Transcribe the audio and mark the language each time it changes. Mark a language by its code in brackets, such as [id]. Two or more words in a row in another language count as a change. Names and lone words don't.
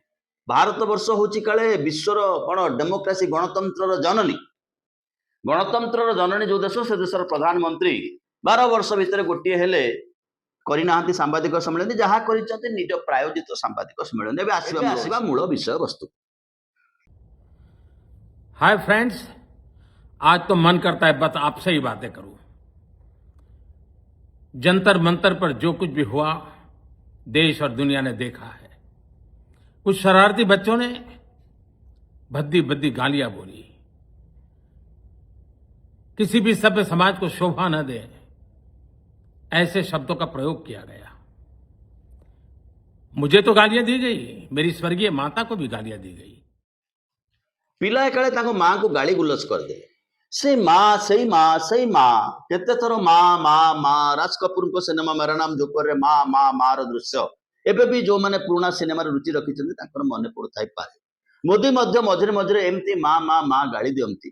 [or] ଭାରତ ବର୍ଷ ହଉଛି କାଳେ ବିଶ୍ୱର କଣ ଡେମୋକ୍ରାସି ଗଣତନ୍ତ୍ରର ଜନନୀ। ଗଣତନ୍ତ୍ରର ଜନନୀ ଯୋଉ ଦେଶ, ସେ ଦେଶର ପ୍ରଧାନମନ୍ତ୍ରୀ 12 ବର୍ଷ ଭିତରେ ଗୋଟିଏ ହେଲେ କରିନାହାନ୍ତି ସାମ୍ବାଦିକ ସମ୍ମିଳନୀ। ଯାହା କରିଛନ୍ତି ନିଜ ପ୍ରାୟୋଜିତ ସାମ୍ବାଦିକ ସମ୍ମିଳନୀ। ଏବେ ଆସିବା ମୂଳ ବିଷୟବସ୍ତୁ। [hi] हाय फ्रेंड्स, आज तो मन करता है बस आपसे ही बातें करूं। जंतर मंतर पर जो कुछ भी हुआ, देश और दुनिया ने देखा है। कुछ शरारती बच्चों ने भद्दी भद्दी गालियां बोली। किसी भी सभ्य समाज को शोभा न दे, ऐसे शब्दों का प्रयोग किया गया। मुझे तो गालियां दी गई, मेरी स्वर्गीय माता को भी गालियां दी गई। [or] ପିଲାଏ କାଳେ ତାଙ୍କ ମାଆକୁ ଗାଳି ଗୁଲଜ କରିଦେଲେ। ସେଇ ମା କେତେ ଥର ମା ମା ମା। ରାଜ କପୁରଙ୍କ ସିନେମା ମେରା ନାମ ଜୋକରରେ ମା ମା ମା ର ଦୃଶ୍ୟ ଏବେ ବି ଯୋଉମାନେ ପୁରୁଣା ସିନେମାରେ ରୁଚି ରଖିଛନ୍ତି ତାଙ୍କର ମନେ ପଡୁଥାଇପାରେ। ମୋଦି ମଧ୍ୟ ମଝିରେ ମଝିରେ ଏମିତି ମା ମା ମା ଗାଳି ଦିଅନ୍ତି।